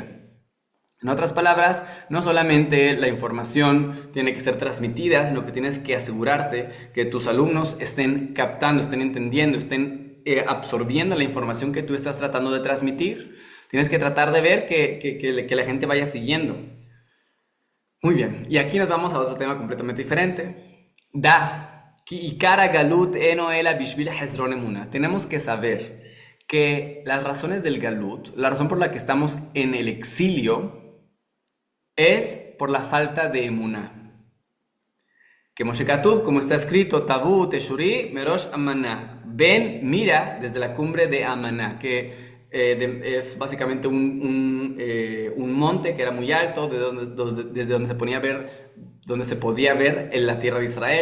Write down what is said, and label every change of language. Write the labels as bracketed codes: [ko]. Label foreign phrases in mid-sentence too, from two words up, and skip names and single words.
[es] En otras palabras, no solamente la información tiene que ser transmitida, sino que tienes que asegurarte que tus alumnos estén captando, estén entendiendo, estén absorbiendo la información que tú estás tratando de transmitir. Tienes que tratar de ver que la gente vaya siguiendo. Muy bien, y aquí nos vamos a otro tema completamente diferente. [he] כי עיקר הגלות אינו אלא בשביל חסרון אמונה. [es] Tenemos que saber que las razones del galut, la razón por la que estamos en el exilio, es por la falta de emuná. Que Moshe Katuv, como está escrito, [he] תבואי תשורי מראש אמנה. [es] Ven, mira desde la cumbre de Amaná, que es básicamente un monte que era muy alto, desde donde donde se podía ver en la tierra de Israel.